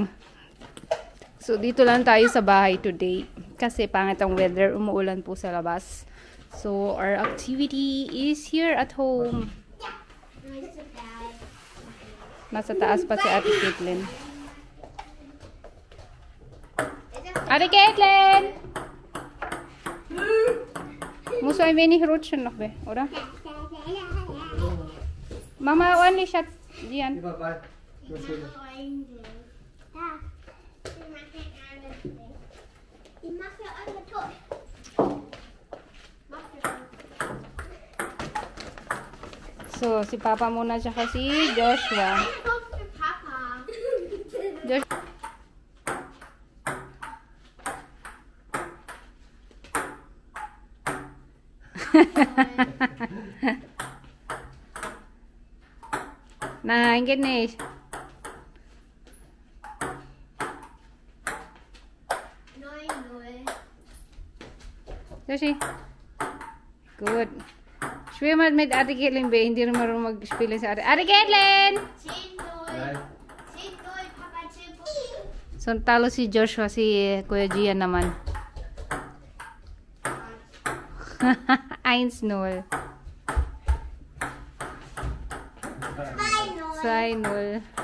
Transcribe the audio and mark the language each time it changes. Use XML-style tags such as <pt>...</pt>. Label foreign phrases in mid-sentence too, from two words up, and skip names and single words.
<tl>So dito lang tayo sa bahay today. Kasi pangit ang weather, umuulan po sa labas.</tl> <en>So our activity is here at home.</en> <tl>Nasa taas pa si Ate Caitlin. Ate Caitlin!</tl> <de>Muss ein wenig rutschen noch, oder? Mama, ordentlich, Schatz. Dian.</de> <tl>So, si Papa muna siya kasi Joshua. Joshua.</tl> <de>Nein, geht nicht. Joshi. Gut. Spiel mal mit Ate Caitlin B.</de> <tl>Hindi rin marunong mag-spielen sa Ate. Ate Caitlin! 10-0. 10-0, Papa, 10-0. So, talo si Joshua, si Kuya Gian naman. 1-0. 2-0.</tl>